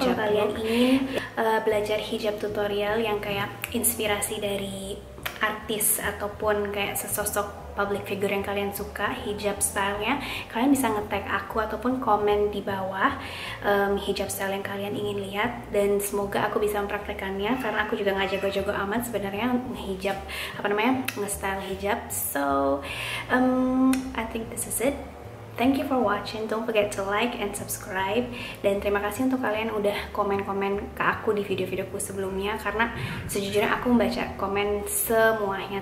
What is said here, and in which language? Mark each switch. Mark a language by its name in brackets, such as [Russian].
[Indonesian] Kalau kalian ingin belajar hijab tutorial yang kayak inspirasi dari artis ataupun kayak sesosok public figure yang kalian suka hijab stylenya, kalian bisa nge-tag aku ataupun komen di bawah hijab style yang kalian ingin lihat, dan semoga aku bisa mempraktekannya karena aku juga nggak jago-jago amat sebenarnya hijab nge-style hijab. [English] So I think this is it. Thank you for watching. Don't forget to like and subscribe. [Indonesian] Dan terima kasih untuk kalian udah komen-komen ke aku di video-videoku sebelumnya, karena sejujurnya aku membaca komen semuanya.